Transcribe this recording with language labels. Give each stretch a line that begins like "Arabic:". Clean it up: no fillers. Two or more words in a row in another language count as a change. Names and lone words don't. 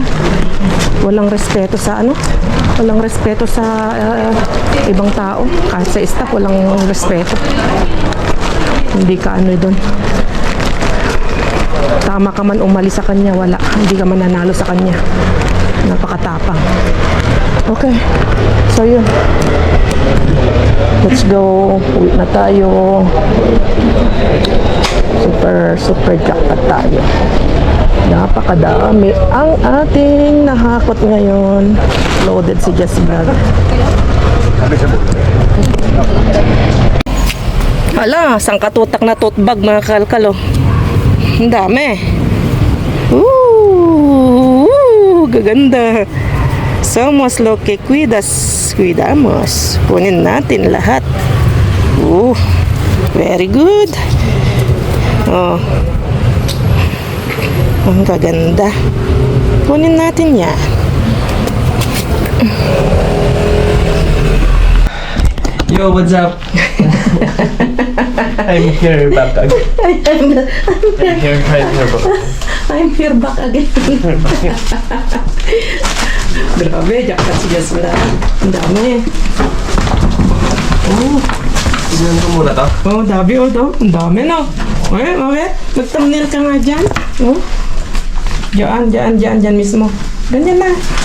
Filipino: Walang respeto sa walang respeto sa ibang tao. Kahit sa staff walang respeto. Hindi ka doon. Tama ka man umalis sa kanya, wala. Hindi ka man nanalo sa kanya. Napakatapang. Okay. So yun.
English: Let's go.
Filipino: Uwi na tayo. Super jackpot tayo. Napakadami ang ating nahakot ngayon. Loaded si Jess Vlog. Hala, sangkatutak na
English: tote bag,
Filipino: mga kalkalo. Ang dami. Gaganda.
Spanish: Somos lo que cuidamos.
Filipino: Kunin natin lahat.
English: Very good.
Filipino: Oh. Ang gaganda. Kunin natin yan.
English: Yo, what's up? I'm here back again. I'm here back again.
Filipino: Grabe, jackpot si Jess Vlog. Ang dami. Tignan ko muna to. Dami ang dami no. Mag-thumbnail ka nga dyan. Diyan mismo. Ganyan na.